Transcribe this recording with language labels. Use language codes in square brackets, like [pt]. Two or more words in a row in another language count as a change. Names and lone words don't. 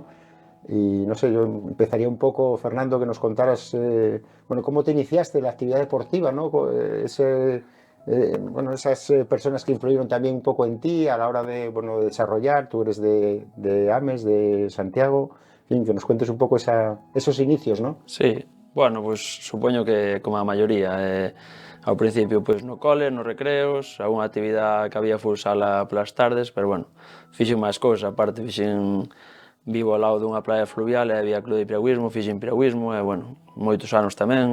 [es] Y no sé, yo empezaría un poco, Fernando, que nos contaras, bueno, cómo te iniciaste en la actividad deportiva, ¿no? Bueno, esas personas que influyeron también un poco en ti a la hora de, bueno, de desarrollar. Tú eres de Ames, de Santiago. En fin, que nos cuentes un poco esos inicios, ¿no? [gl] Sí, bueno, pois supoño que como a maioría ao principio pois no cole, nos recreos, algunha actividade que había futsala polas tardes, pero bueno, fixen máis cousas, aparte vivo ao lado dunha playa fluvial e había club de piragüismo, fixen piragüismo e bueno, moitos anos tamén.